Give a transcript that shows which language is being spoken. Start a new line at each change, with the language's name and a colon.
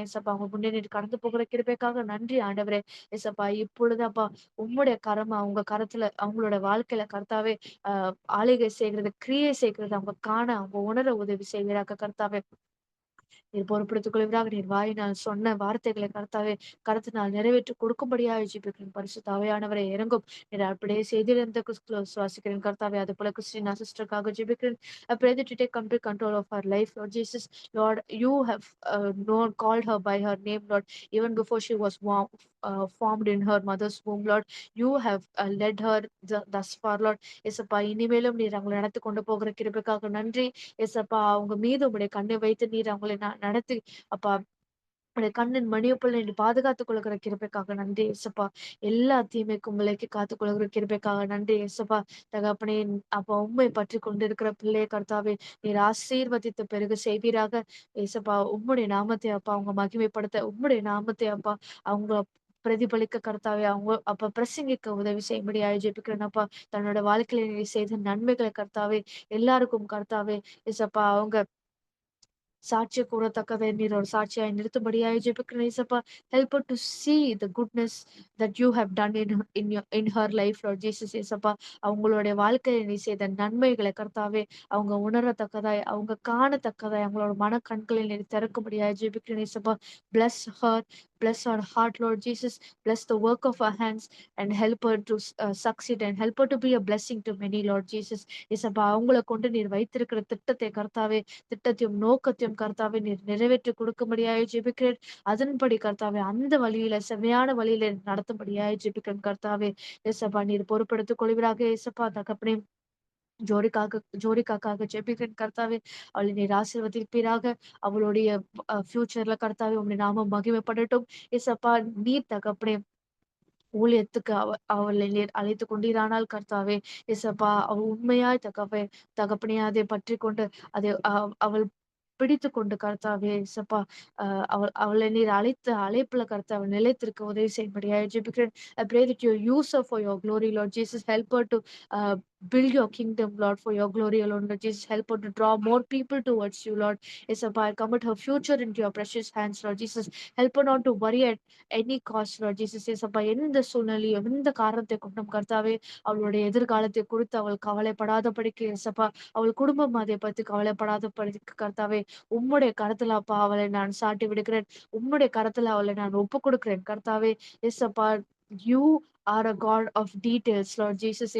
Tamil: ஏசப்பா, அவங்க முன்னே நீர் கடந்து போகிற கிருபைக்காக நன்றி ஆண்டவரே. ஏசப்பா, இப்பொழுதாப்பா உம்முடைய கரம் அவங்க கரத்துல, அவங்களோட வாழ்க்கையில கர்த்தாவே ஆளுகை செய்கிறது, கிரியை செய்கிறது அவங்க காண, அவங்க உணர உதவி செய்வீராக கர்த்தாவே. நீர் பொறுப்படுத்திக் கொள்வீராக. நீர் வாயினால் சொன்ன வார்த்தைகளை கர்த்தாவே கருத்தினால் நிறைவேற்றி கொடுக்கும்படியாக ஜெபிக்கிறேன். பரிசுத்த ஆவியானவரை இறங்கும். நீர் அப்படியே செய்திருந்த சுவாசிக்கிறேன் கர்த்தாவே. அது போல கிறிஸ்டினா சிஸ்டருக்காக ஜெபிக்கிறேன்.
English: I pray that you take complete control of her life, Lord Jesus. Lord, you have known, called her by her name, Lord, even before she was formed in her mother's womb, Lord. You have led her thus far, Lord.
Tamil: எசப்பா, இனிமேலும் நீர் அவங்களை நடத்தி கொண்டு போகிற கிருபைக்காக நன்றி. எசப்பா, அவங்க மீது உங்களுடைய கண்ணை வைத்து நீர் அவங்களை நடத்தி அப்பா, உடைய கண்ணின் மணியப்பொழுது நீ பாதுகாத்துக் கொள்கிற கிருபைக்காக நன்றி ஏசப்பா. எல்லா தீமைக்கும் விலைக்கு காத்துக் கொள்கிற கிருபைக்காக நன்றி ஏசப்பா. தகப்பனே, அப்பா உண்மை பற்றி கொண்டிருக்கிற பிள்ளையை கர்த்தாவே நீர் ஆசீர்வதித்து பெருக செய்வீராக ஏசப்பா. உம்முடைய நாமத்தை அப்பா அவங்க மகிமைப்படுத்த, உம்முடைய நாமத்தை அப்பா அவங்க பிரதிபலிக்க கர்த்தாவே, அவங்க அப்ப பிரசங்கிக்க உதவி செய்யும்படியாய் ஜெபிக்கிறேன் அப்பா. தன்னோட வாழ்க்கையில நீ செய்த நன்மைகளை கர்த்தாவே எல்லாருக்கும் கர்த்தாவே ஏசப்பா அவங்க சாட்சிய கூறத்தக்கதை நீர் ஒரு சாட்சியாய் நிறுத்தும்படியாய் ஜெபிக்கிறேன் ஏசப்பா.
English: Help her to see the goodness that you have done in her life, Lord Jesus.
Tamil: ஏசப்பா, அவங்களுடைய வாழ்க்கையில நீ செய்த நன்மைகளை கர்த்தாவே அவங்க உணரத்தக்கதாய், அவங்க காணத்தக்கதாய் அவங்களோட மன கண்களை நீர் திறக்கும்படியாய் ஜெபிக்கிறேன் ஏசப்பா.
English: Bless her, bless her heart, Lord Jesus. Bless the work of her hands and help her to succeed and help her to be a blessing to many, Lord Jesus.
Tamil: ஏசப்பா, அவங்களை கொண்டு நீர் வைத்திருக்கிற திட்டத்தை கர்த்தாவே, திட்டத்தையும் நோக்கத்தையும் கர்த்தாவே நீர் நிறைவேற்றி கொடுக்கும்படியாய் ஜெபிக்கிறேன். அதன்படி கர்த்தாவே அந்த வழியில, செவ்வையான வழியில நடத்தும்படியாய் ஜெபிக்கிறேன் கர்த்தாவே. ஏசப்பா, நீர் பொறுப்படுத்திக் கொள்வீராக ஏசப்பா. தகப்பனே, ஜோடிக்காக்காக ஜெபிக்கிறேன் கர்த்தாவே. அவளை நீர் ஆசீர்வதிப்பீராக. அவளுடைய ஃபியூச்சர்ல கர்த்தாவே உம்முடைய நாமம் மகிமைப்படட்டும். ஏசப்பா, நீர் தகப்பனே ஊழியத்துக்கு அவளை நீர் அழைத்து கொண்டீரானால் கர்த்தாவே ஏசப்பா, அவள் உண்மையாய் தகப்பனே அதை பற்றி கொண்டு அதை அவள் பிடித்து கொண்டு கர்த்தாவே ஏசப்பா, அவளை நீர் அழைத்த அழைப்புல கர்த்தாவை நிலைத்திருக்க உதவி செய்யும்படியாய் ஜெபிக்கிறேன்.
English: I pray that you use her for your glory, Lord Jesus. Help her to uh, build your kingdom, Lord, for your glory alone, Lord Jesus. Help her to draw more people towards you, Lord. Esappa, I commit her future into your precious hands, Lord Jesus. Help her not to worry at any cost, Lord Jesus.
Tamil: Esappa, எந்த சூழ்நிலையும் எந்த காரணத்தை கொண்டும் கர்த்தாவே அவளுடைய எதிர்காலத்தை குறித்து அவள் கவலைப்படாதபடிக்கு ஏசப்பா, அவள் குடும்பம் அதை பத்தி கவலைப்படாதபடிக்கு கர்த்தாவே உம்முடைய கரத்துல அப்பா அவளை நான் சாட்டி விடுக்கிறேன். உம்முடைய கரத்துல அவளை நான் ஒப்பு கொடுக்கிறேன் கர்த்தாவே.
English: ஏசப்பா, you are a god of details, lord Jesus.